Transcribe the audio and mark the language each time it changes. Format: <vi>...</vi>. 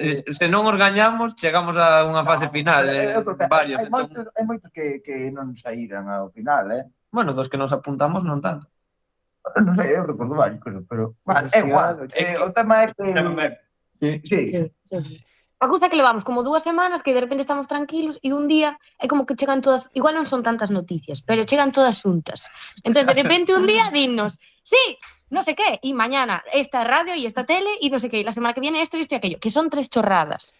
<gl>se non os gañamos, chegamos a unha fase final, varios. Hai moitos que non saíran ao final, Bueno, dos que nos apuntamos non tanto. Non sei, eu recordo varios, pero O é igual. festival, É que- O tema é que... Sí, Sí. A cousa é que levamos como 2 semanas que de repente estamos tranquilos e un día é como que chegan todas, igual non son tantas noticias, pero chegan todas xuntas. Entón, de repente un día dinnos,</gl> <es>sí, no sé qué, y mañana esta radio y esta tele y no sé qué, y la semana que viene esto y esto y aquello, que son 3 chorradas.</es>